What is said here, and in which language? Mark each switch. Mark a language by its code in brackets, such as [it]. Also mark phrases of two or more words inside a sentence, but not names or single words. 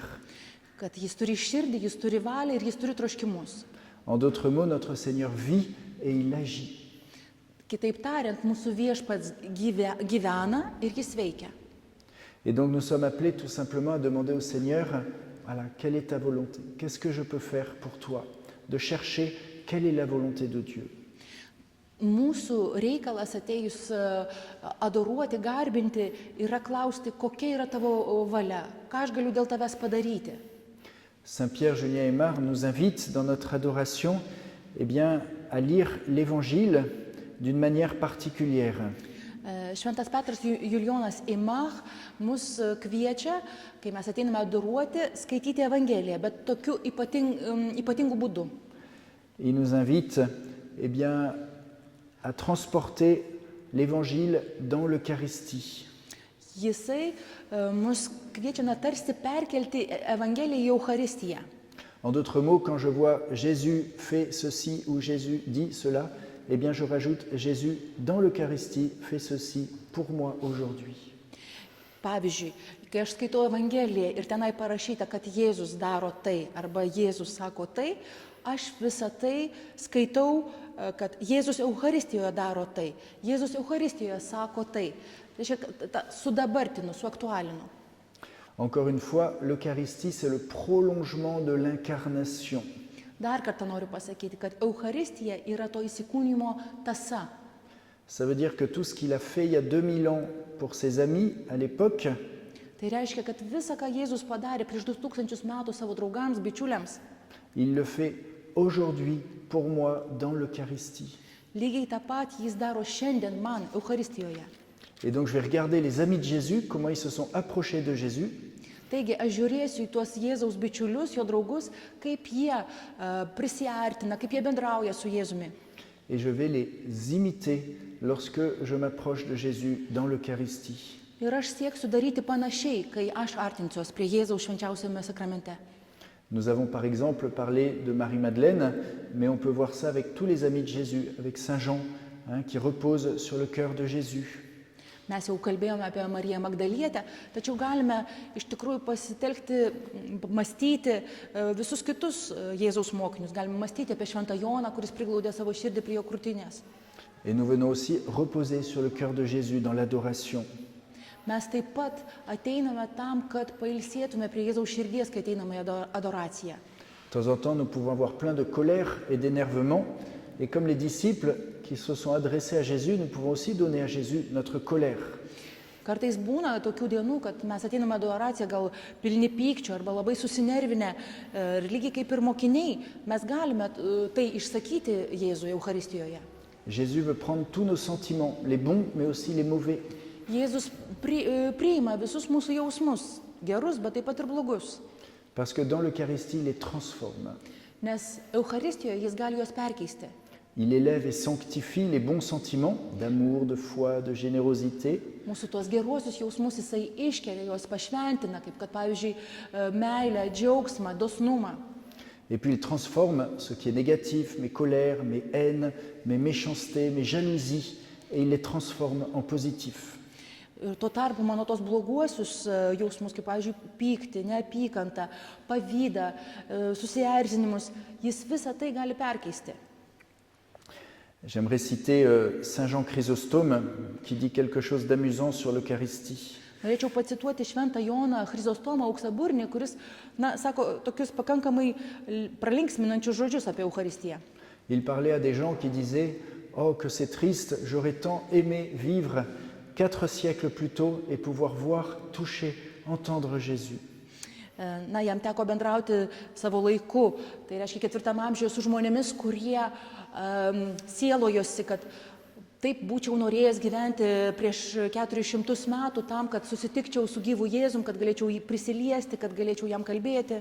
[lt] Kad jis turi širdį, jis turi valią ir jis turi troškimus. [fr] En d'autres mots, notre Seigneur vit et il agit. [lt] Kitaip tariant, mūsų viešpats gyvena ir jis veikia. [fr] Et donc nous sommes appelés tout simplement à demander au Seigneur, voilà, quelle est ta volonté? Qu'est-ce que je peux faire pour toi? De chercher quelle est la volonté de Dieu. [lt] Mūsų reikalas atėjus adoruoti, garbinti, yra klausti, kokia yra tavo valia, ką aš galiu dėl tavęs padaryti. [fr] Saint Pierre Julien Aymar nous invite dans notre adoration, eh bien, à lire l'Évangile d'une manière particulière. [lt] Šventas Petras Julijonas Eimach mus kviečia, kai mes ateiname adoruoti, skaityti Evangeliją, bet tokiu ypatingu būdu. [fr] Il nous invite, eh bien, à transporter l'Évangile dans l'Eucharistie. [lt] Jisai mus kviečia tarsi perkelti Evangeliją į Eucharistiją. [fr] En d'autres mots, quand je vois Jésus fait ceci ou Jésus dit cela, eh bien je rajoute Jésus dans l'Eucharistie fait ceci pour moi aujourd'hui. [lt] Pavyzdžiui, kai aš skaitau Evangeliją ir tenai parašyta, kad Jėzus daro tai arba Jėzus sako tai, aš visą tai skaitau, kad Jėzus Eucharistijoje daro tai, Jėzus Eucharistijoje sako tai. Tai sudabartinu, suaktualinu. [fr] Encore une fois, l'Eucharistie, c'est le prolongement de l'incarnation. [lt] Dar kartą noriu pasakyti, kad Eucharistija yra to įsikūnymo tąsa. [fr] Ça veut dire que tout ce qu'il a fait il y a 2000 ans pour ses amis à l'époque, [lt] Tai reiškia, kad visa, ką Jėzus padarė prieš 2000 metų savo draugams, bičiuliams, [fr] il le fait aujourd'hui pour moi dans l'Eucharistie. [lt] lygiai tą pat jis daro šiandien man Eucharistijoje. [fr] Et donc je vais regarder les amis de Jésus, comment ils se sont approchés de Jésus. [lt] Taigi aš žiūrėsiu į tuos Jėzaus bičiulius, jo draugus, kaip jie prisiartina, kaip jie bendrauja su Jėzumi. [fr] Et je vais les imiter lorsque je m'approche de Jésus dans l'Eucharistie. [lt] Ir aš sieksiu daryti panašiai, kai aš artinsiuos prie Jėzaus švenčiausiame sakramente. [fr] Nous avons par exemple parlé de Marie-Madeleine, mais on peut voir ça avec tous les amis de Jésus, avec Saint Jean, qui repose sur le cœur de Jésus. [lt] Mes jau kalbėjome apie Mariją Magdalietę, tačiau galime iš tikrųjų pasitelkti, mąstyti visus kitus Jėzaus mokinius. Galime mąstyti apie Šventą Joną, kuris priglaudė savo širdį prie jo krūtinės. [fr] Et nous venons aussi reposer sur le cœur de Jésus dans l'adoration. [lt] Mes taip pat ateiname tam, kad pailsėtume prie Jėzaus širdies, kai ateiname į adoraciją. [fr] De temps en temps, nous pouvons avoir plein de colère et d'énervement. Et comme les disciples qui se sont adressés à Jésus, nous pouvons aussi donner à Jésus notre colère. [lt] Kartais būna tokių dienų, kad mes ateiname į adoraciją gal pilni pykčio arba labai susinervinę, ir lygiai kaip ir mokiniai, mes galime tai išsakyti Jėzui Eucharistijoje. [fr] Jésus veut prendre tous nos sentiments, les bons mais aussi les mauvais. [lt] Jėzus priima visus mūsų jausmus, gerus, bet taip pat ir blogus. [fr] Parce que dans l'Eucharistie, il les transforme. [lt] Nes Eucharistijoje jis gali juos perkeisti. [fr] Il élève et sanctifie les bons sentiments d'amour, de foi, de générosité. [lt] Mūsų tuos geruosius jausmus jisai iškelia, juos pašventina, kaip kad pavyzdžiui meilę, džiaugsmą, dosnumą. [fr] Et puis il transforme ce qui est négatif, mes colères, mes haines, mes méchancetés, mes jalousies, et il les transforme en positif. [lt] Ir tuo tarpu mano tos bloguosius jausmus, kaip pavyzdžiui pyktį, neapykantą, pavydą, susierzinimus, jis visą tai gali perkeisti. [fr] J'aimerais citer Saint Jean Chrysostome qui dit quelque chose d'amusant sur l'Eucharistie. [lt] Norėčiau pacituoti Šventą Joną Chrizostomą Auksaburnį, kuris, sako tokius pakankamai pralinksminančius žodžius apie Eucharistiją. [fr] Il parlait à des gens qui disaient « Oh, que c'est triste, j'aurais tant aimé vivre 4 siècles plus tôt et pouvoir voir, toucher, entendre Jésus. » [lt] Jam teko bendrauti savo laiku, tai reiškia 4 amžiuje su žmonėmis, kurie sielojosi, kad taip būčiau norėjęs gyventi prieš 400 metų tam, kad susitikčiau su gyvu Jėzum, kad galėčiau jį prisiliesti, kad galėčiau jam kalbėti.